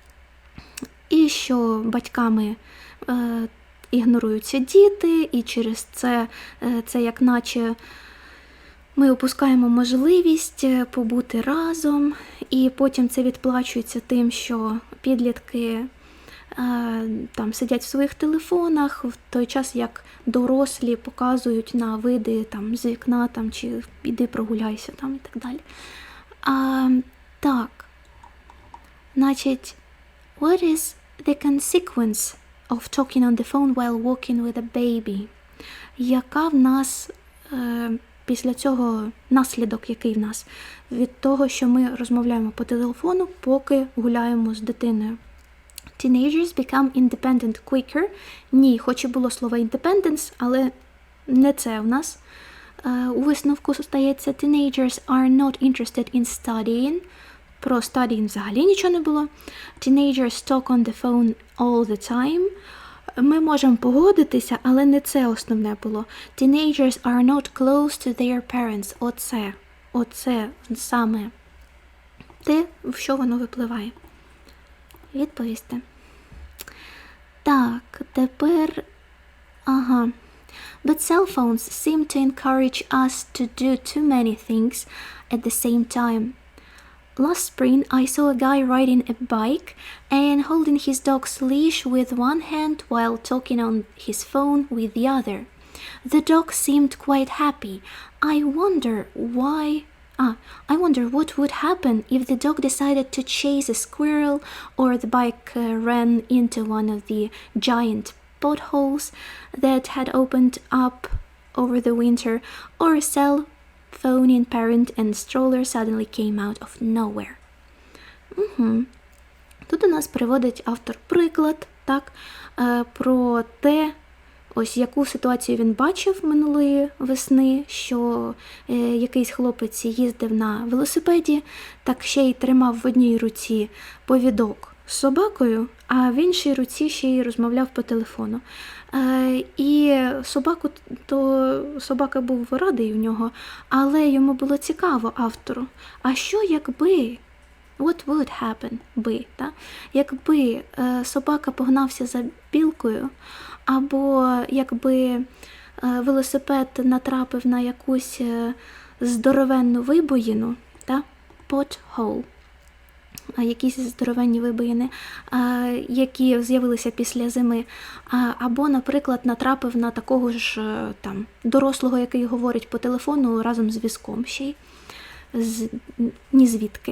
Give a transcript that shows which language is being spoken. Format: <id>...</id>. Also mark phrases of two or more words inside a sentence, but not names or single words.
<uk>І що батьками ігноруються діти, і через це як наче ми опускаємо можливість побути разом, і потім це відплачується тим, що підлітки там сидять в своїх телефонах, в той час, як дорослі показують на види там, з вікна, там, чи іди прогуляйся там, і так далі. Так. Значить,</uk> <en>what is the consequence of talking on the phone while walking with a baby?</en> <uk>Яка в нас після цього наслідок, який в нас від того, що ми розмовляємо по телефону, поки гуляємо з дитиною?</uk> <en>Teenagers become independent quicker.</en> <uk>Ні, хоч і було слово independence, але не це в нас. У висновку стається</uk> <en>teenagers are not interested in studying.</en> <uk>Про studying взагалі нічого не було.</uk> <en>Teenagers talk on the phone all the time.</en> <uk>Ми можемо погодитися, але не це основне було.</uk> <en>Teenagers are not close to their parents.</en> <uk>Оце саме те, в що воно випливає. Відповісти. Так, тепер...</uk> <en>But cell phones seem to encourage us to do too many things at the same time. Last spring, I saw a guy riding a bike and holding his dog's leash with one hand while talking on his phone with the other. The dog seemed quite happy. I wonder what would happen if the dog decided to chase a squirrel or the bike ran into one of the giant potholes that had opened up over the winter, or a cell phone in parent and stroller suddenly came out of nowhere.</en> <uk>Тут у нас приводить автор приклад, так, про те, ось яку ситуацію він бачив минулої весни, що якийсь хлопець їздив на велосипеді, так ще й тримав в одній руці повідок з собакою, а в іншій руці ще й розмовляв по телефону. І собака був радий у нього, але йому було цікаво автору. А що якби,</uk> <en>what would happen,</en> <uk>якби собака погнався за білкою, або якби велосипед натрапив на якусь здоровенну вибоїну, pothole, якісь здоровенні вибоїни, які з'явилися після зими, або, наприклад, натрапив на такого ж там дорослого, який говорить по телефону разом з візком ще й ні звідки.</uk>